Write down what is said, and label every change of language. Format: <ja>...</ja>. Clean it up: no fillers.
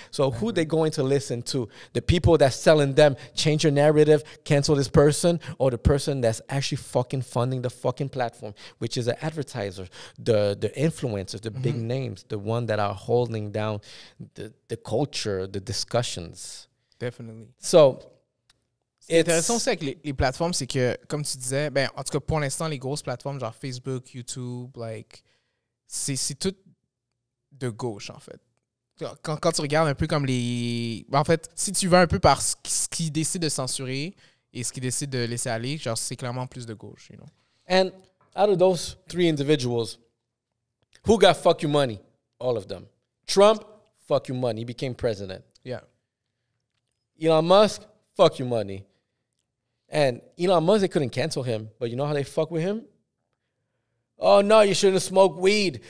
<en>So who they going to listen to? The people that's selling them, change your narrative, cancel this person, or the person that's actually fucking funding the fucking platform, which is the advertisers, the influencers, the big names, the one that are holding down the culture, the discussions. Definitely. So,</en> <fr>c'est intéressant aussi avec les plateformes, c'est que, comme tu disais, ben, en tout cas, pour l'instant, les grosses plateformes, genre Facebook, YouTube, like, c'est tout de gauche, en fait. Quand tu regardes un peu comme les... En fait, si tu vas un peu par ce qu'ils décident de censurer et ce qu'ils décident de laisser aller, genre, c'est clairement plus de gauche,</fr> <en>you know. And out of those three individuals, who got fuck you money? All of them. Trump, fuck you money. He became president. Yeah. Elon Musk, fuck you money. And Elon Musk, they couldn't cancel him. But you know how they fuck with him? Oh, no, you shouldn't smoke weed.</en>